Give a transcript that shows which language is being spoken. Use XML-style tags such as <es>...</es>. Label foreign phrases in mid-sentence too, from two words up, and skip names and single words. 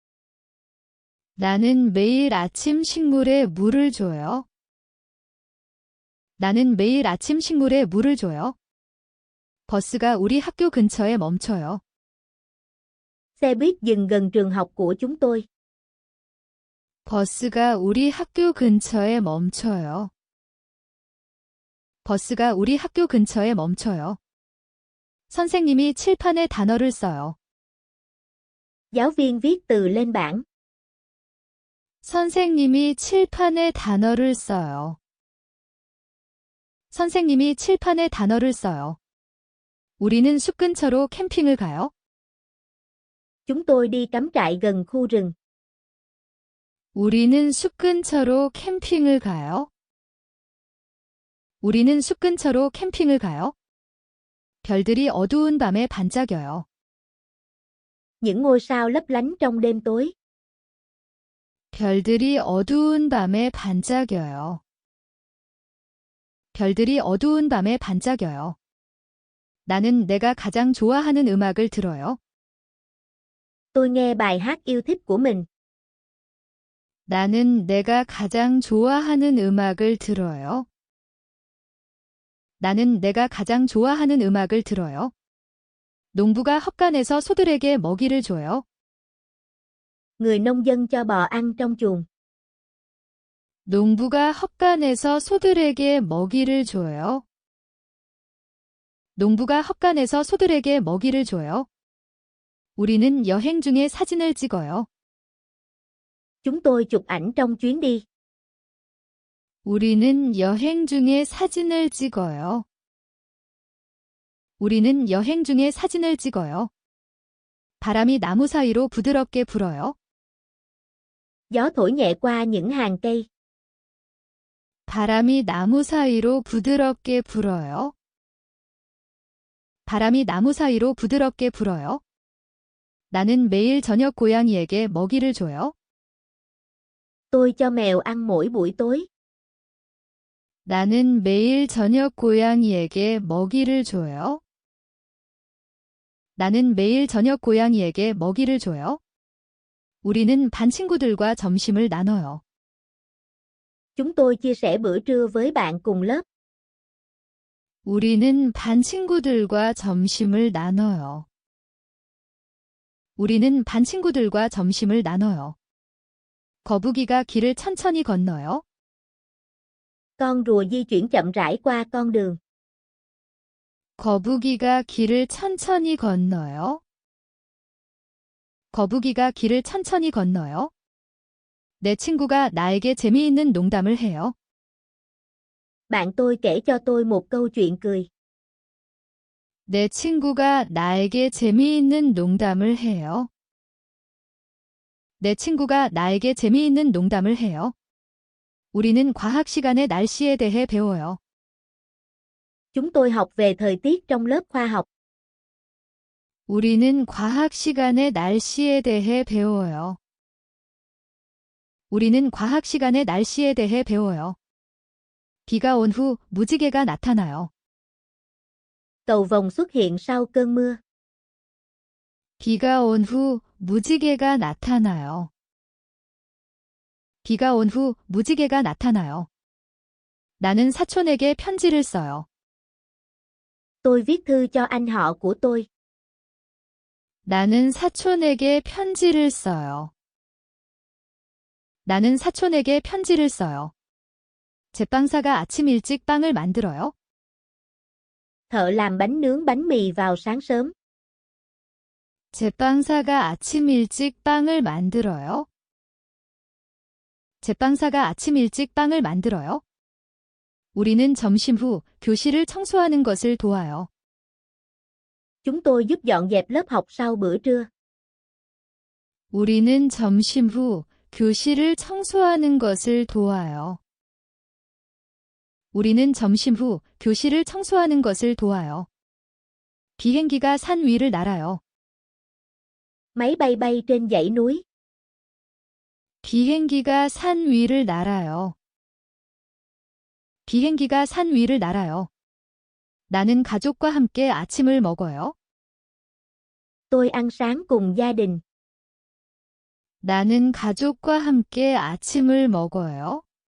<ko>나는 매일 아침 식물에 물을 줘요. 나는 매일 아침 식물에 물을 줘요. 버스가 우리 학교 근처에 멈춰요.</ko> <vi>Xe buýt dừng gần trường học của chúng tôi.</vi> <ko>버스가 우리 학교 근처에 멈춰요. 버스가 우리 학교 근처에 멈춰요. 선생님이 칠판에 단어를 써요.</ko> <vi>Giáo viên viết từ lên bảng.</vi> <ko>선생님이 칠판에 단어를 써요. 선생님이 칠판에 단어를 써요. 우리는 숲 근처로 캠핑을 가요.</ko> <vi>Chúng tôi đi cắm trại gần khu rừng.</vi> <ko>우리는 숲 근처로 캠핑을 가요. 우리는 숲 근처로 캠핑을 가요. 별들이 어두운 밤에 반짝여요.</ko> <vi>Những ngôi sao lấp lánh trong đêm tối.</vi> <ko>별들이 어두운 밤에 반짝여요. 별들이 어두운 밤에 반짝여요. 나는 내가 가장 좋아하는 음악을 들어요.</ko> <vi>Tôi nghe bài hát yêu thích của mình.</vi> <ko>나는 내가 가장 좋아하는 음악을 들어요. 나는 내가 가장 좋아하는 음악을 들어요. 농부가 헛간에서 소들에게 먹이를 줘요.</ko> <vi>Người nông dân cho bò ăn trong chuồng.</vi> <ko>농부가 헛간에서 소들에게 먹이를 줘요. 농부가 헛간에서 소들에게 먹이를 줘요. 우리는 여행 중에 사진을 찍어요.</ko> <vi>Chúng tôi chụp ảnh trong chuyến đi.</vi> <ko>우리는 여행 중에 사진을 찍어요. 우리는 여행 중에 사진을 찍어요. 바람이 나무 사이로 부드럽게 불어요.</ko> <vi>Gió thổi nhẹ qua những hàng cây.</vi> <ko>바람이 나무 사이로 부드럽게 불어요. 바람이 나무 사이로 부드럽게 불어요. 나는 매일 저녁 고양이에게 먹이를 줘요.</ko> <vi>Tôi cho mèo ăn mỗi buổi tối.</vi> <ko>나는 매일 저녁 고양이에게 먹이를 줘요. 나는 매일 저녁 고양이에게 먹이를 줘요. 우리는 반 친구들과 점심을 나눠요.</ko> <vi>Chúng tôi chia sẻ bữa trưa với bạn cùng lớp.</vi> <ko>우리는 반 친구들과 점심을 나눠요. 우리는 반 친구들과 점심을 나눠요. 거북이가 길을 천천히 건너요.</ko> <vi>Con rùa di chuyển chậm rãi qua con đường.</vi> <ko>거북이가 길을 천천히 건너요. 거북이가 길을 천천히 건너요. 내 친구가 나에게 재미있는 농담을 해요.</ko> <vi>Bạn tôi kể cho tôi một câu chuyện cười.</vi> <ko>내 친구가 나에게 재미있는 농담을 해요. 내 친구가 나에게 재미있는 농담을 해요. 우리는 과학 시간에 날씨에 대해 배워요.</ko> <vi>Chúng tôi học về thời tiết trong lớp khoa học.</vi> <ko>우리는 과학 시간에 날씨에 대해 배워요. 우리는 과학 시간에 날씨에 대해 배워요. 비가 온 후 무지개가 나타나요.</ko> <vi>Cầu vồng xuất hiện sau cơn mưa.</vi> <ko>비가 온 후 무지개가 나타나요. 비가 온 후 무지개가 나타나요. 나는 사촌에게 편지를 써요.</ko> <vi>Tôi viết thư cho anh họ của tôi.</vi> <ko>나는 사촌에게 편지를 써요. 나는 사촌에게 편지를 써요. 제빵사가 아침 일찍 빵을 만들어요.</ko> <vi>Thợ làm bánh nướng bánh mì vào sáng sớm.</vi> <ko>제빵사가 아침 일찍 빵을 만들어요. 제빵사가 아침 일찍 빵을 만들어요. 우리는 점심 후 교실을 청소하는 것을 도와요.</ko> <vi>Chúng tôi giúp dọn dẹp lớp học sau bữa trưa.</vi> <ko>우리는 점심 후 교실을 청소하는 것을 도와요. 우리는 점심 후 교실을 청소하는 것을 도와요. 비행기가 산 위를 날아요.</ko> <vi>Máy bay bay trên dãy núi.</vi> <ko>비행기가 산 위를 날아요. 비행기가 산 위를 날아요. 나는 가족과 함께 아침을 먹어요.</ko> <vi>Tôi ăn sáng cùng gia đình.</vi> <ko>나는 가족과 함께 아침을 먹어요.</ko>